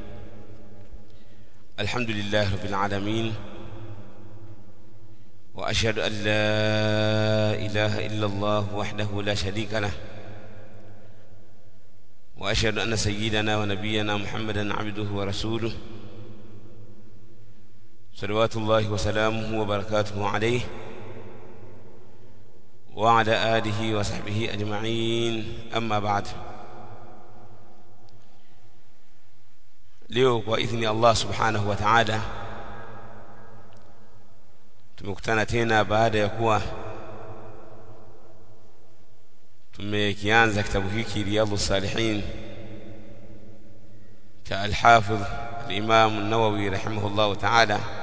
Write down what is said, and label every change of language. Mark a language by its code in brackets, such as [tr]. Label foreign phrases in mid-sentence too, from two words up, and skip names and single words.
[ar] الحمد لله رب العالمين، وأشهد أن لا إله إلا الله وحده لا شريك له، وأشهد أن سيدنا ونبينا محمدا عبده ورسوله صلوات الله وسلامه وبركاته عليه وعلى آله وصحبه أجمعين. أما بعد. [sw] Leo kwa idhini Allah [ar] سبحانه وتعالى [sw] tumekutana tena baada ya kuwa tumekianza kitabu hiki Riyadhus Salihin cha al-Hafidh al-Imam an-Nawawi [ar] رحمه الله تعالى.